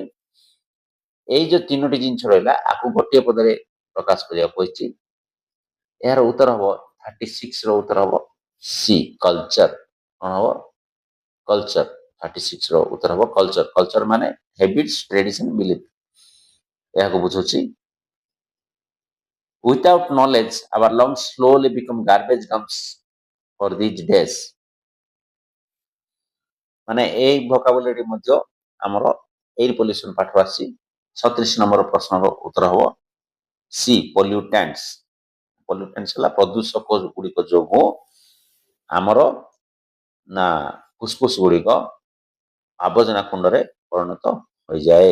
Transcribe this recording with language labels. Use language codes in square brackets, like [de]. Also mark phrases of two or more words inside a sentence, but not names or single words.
[or] ଏଇ ଯୋଉ ତିନୋଟି ଜିନିଷ ରହିଲା ଆକୁ ଗୋଟିଏ ପଦରେ ପ୍ରକାଶ କରିବାକୁ କହିଛି। ଏହାର ଉତ୍ତର ହବ 36 ର ଉତ୍ତର ହବ [en] C culture. [or] କଣ ହବ କଲଚର। 36 ର ଉତ୍ତର ହବ କଲଚର। କଲଚର ମାନେ [en] habits tradition belief [or] ଏହାକୁ ବୁଝୁଛି। [en] without knowledge our lungs slowly become garbage dumps for these days [or] ମାନେ ଏଇ ଭୋକାବୁଲାରୀ ମଧ୍ୟ ଆମର ଏଇ ପଲ୍ୟୁସନ ପାଠରୁ ଆସିଛି। 36 ନମ୍ବର ପ୍ରଶ୍ନର ଉତ୍ତର ହବ [en] C pollutants. [or] ପଲ୍ୟୁଟାଣ୍ଟସ ହେଲା ପ୍ରଦୂଷକ ଗୁଡିକ ଯୋଗୁଁ ଆମର ନା ଫୁସଫୁସ ଗୁଡିକ ଆବର୍ଜନା କୁଣ୍ଡରେ ପରିଣତ ହୋଇଯାଏ।